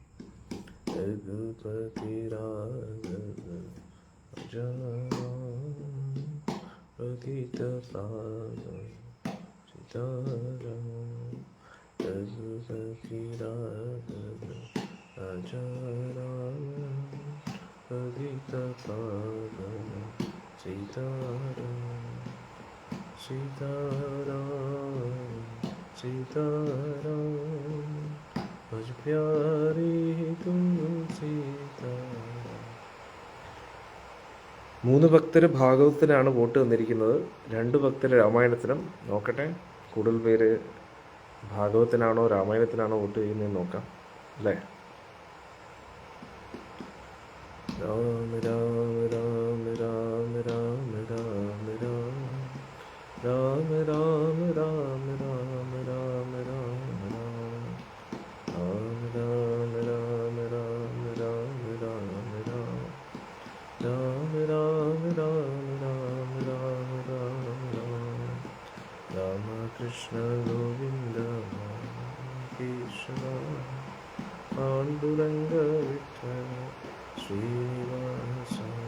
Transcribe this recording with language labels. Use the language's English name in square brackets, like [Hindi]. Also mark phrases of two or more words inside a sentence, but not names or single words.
[Hindi] रघुपति राघव राम पतित पावन सीताराम रघुपति राघव राम पतित पावन सीताराम सीताराम सीताराम भज प्यारी तुम सीताराम. [Malayalam] 3 ഭക്തർ ഭാഗവതത്തിനാണ് വോട്ട് തന്നിരിക്കുന്നത്. 2 ഭക്തർ രാമായണത്തിനും. നോക്കട്ടെ, കൂടുതൽ പേര് ഭാഗവതത്തിനാണോ രാമായണത്തിനാണോ വോട്ട് ചെയ്യുന്നതെന്ന് നോക്കാം അല്ലേ? രാമ രാമ രാമ രാമ രാമ രാമ രാമ രാമ രാമ രാമ രാമ രാമ कृष्ण गोविंद केशव पांडुरंग विठ्ठल श्रीनिवास